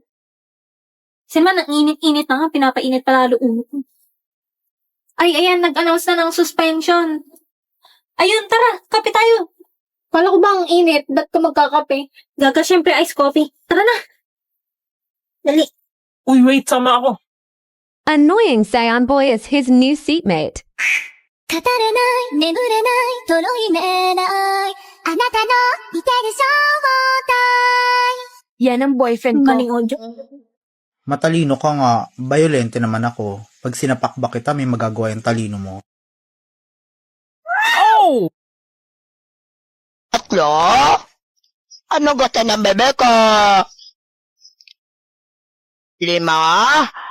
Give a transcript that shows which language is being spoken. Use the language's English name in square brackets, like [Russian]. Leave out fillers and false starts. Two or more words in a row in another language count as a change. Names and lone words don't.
[Filipino] Kasi man, ang init-init na nga, pinapainit palalo ulo ko. Ay, ayan, nag-announce na ng suspension. Ayun, tara, kape tayo. Kala ko ba ang init? Ba't ka magkakape? Gaga, syempre, [English] ice coffee. [Filipino] Tara na. Dali. Uy, wait, sama ako. [English] Annoying Saiyan Boy is his new seatmate. [Japanese] 語れない眠れないとろいめないあなたの似てる正体 [Filipino] Yan ang boyfriend ko. Galing audio. Matalino ka nga, violente naman ako. Pag sinapak ba kita, may magagawa yung talino mo. Oh! Tatlo? Ano gusto ng bebe ko? 5?